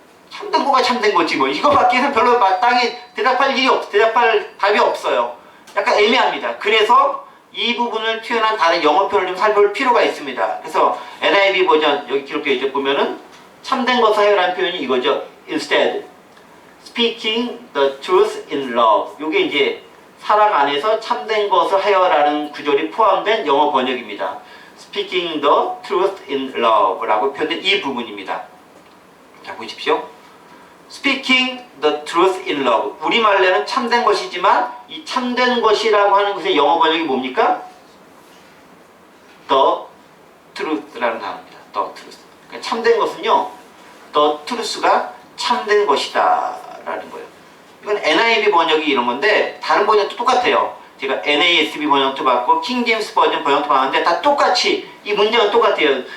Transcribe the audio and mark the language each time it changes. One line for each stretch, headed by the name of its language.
Korean: 참된 거가 참된 거지 뭐. 이거밖에는 별로 마땅히 대답할 답이 없어요. 약간 애매합니다. 그래서 이 부분을 표현한 다른 영어 표현을 좀 살펴볼 필요가 있습니다. 그래서 NIV 버전 여기 기록되어 있죠. 보면은 참된 것을 하여라는 표현이 이거죠.
English: Instead, speaking the truth in love.
Korean: 요게 이제 사랑 안에서 참된 것을 하여라는 구절이 포함된 영어 번역입니다.
English: Speaking the truth in love
Korean: 라고 표현된 이 부분입니다. 자, 보십시오.
English: Speaking the truth in love.
Korean: 우리말로는 참된 것이지만 이 참된 것이라고 하는 것의 영어 번역이 뭡니까?
English: The truth
Korean: 라는 단어입니다.
English: The truth.
Korean: 그러니까 참된 것은요.
English: The truth
Korean: 가 참된 것이다 라는 거예요. 이건 NIV 번역이 이런 건데 다른 번역도 똑같아요. 제가 NASB 번역도 받고 킹제임스 버전 번역도 받았는데 다 똑같이 이 문장은 똑같아요.